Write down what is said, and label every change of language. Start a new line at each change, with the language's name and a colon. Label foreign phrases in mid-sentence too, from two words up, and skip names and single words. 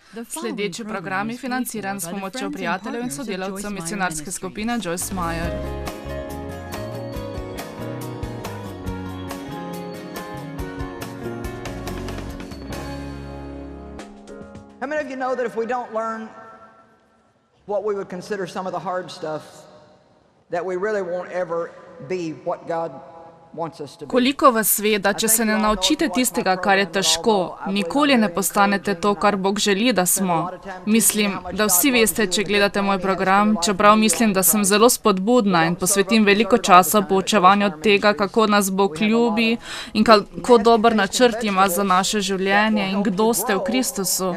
Slovenian: Sledeči program je financiran s pomočjo prijateljev in sodelavcev misionarske skupine Joyce Meyer.
English: How many of you know that if we don't learn what we would consider some of the hard stuff, that we really won't ever be what God wants us to be?
Slovenian: Koliko vas ve, da če se ne naučite tistega, kar je težko, nikoli ne postanete to, kar Bog želi, da smo. Mislim, da vsi veste, če gledate moj program, čeprav mislim, da sem zelo spodbudna in posvetim veliko časa poučevanju tega, kako nas Bog ljubi in kako dober načrt ima za naše življenje in kdo ste v Kristusu.